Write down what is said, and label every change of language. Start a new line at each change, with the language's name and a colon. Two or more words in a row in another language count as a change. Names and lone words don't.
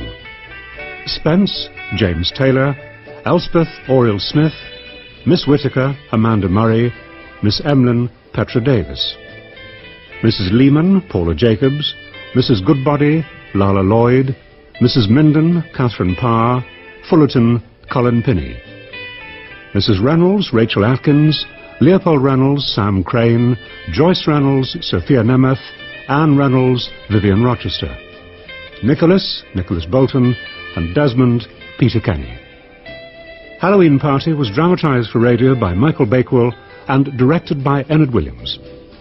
English: Spence, James Taylor, Elspeth, Auriol Smith, Miss Whittaker, Amanda Murray, Miss Emlyn, Petra Davies. Mrs. Leaman, Paula Jacobs, Mrs. Goodbody, Lala Lloyd, Mrs. Minden, Catherine Parr, Fullerton, Colin Pinney. Mrs. Reynolds, Rachel Atkins, Leopold Reynolds, Sam Crane, Joyce Reynolds, Sophia Nemeth, Anne Reynolds, Vivian Rochester. Nicholas Bolton, and Desmond, Peter Kenny. Hallowe'en Party was dramatised for radio by Michael Bakewell and directed by Ennard Williams.